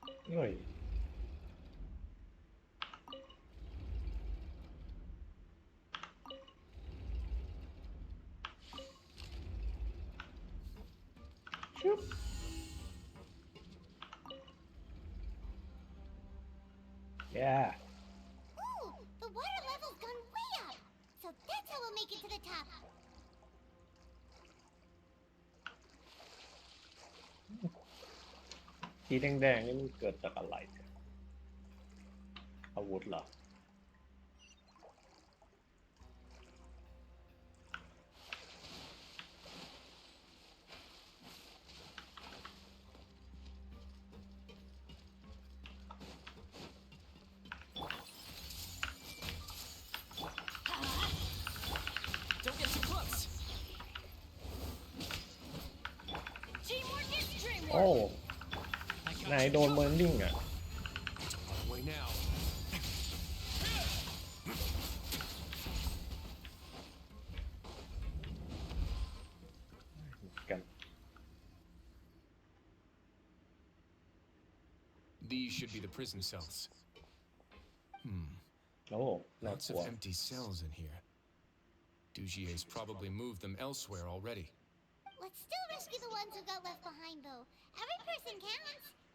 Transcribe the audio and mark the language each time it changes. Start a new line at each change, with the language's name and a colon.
Thai: เฮ้ยชุบ
English: Yeah. Ooh, the water level's gone way up. So that's how we'll make it to the top.
Thai: สีแดงๆนี่มันเกิดจากอะไรเนี่ยอาวุธเหรอ โอ้นายโดนเบิร์นดิ้งอ่ะกัน
English: These should be the prison cells. Oh, lots of empty cells in here. Dugier's probably moved them elsewhere already. Let's still rescue the ones who got left behind, though. Every person counts.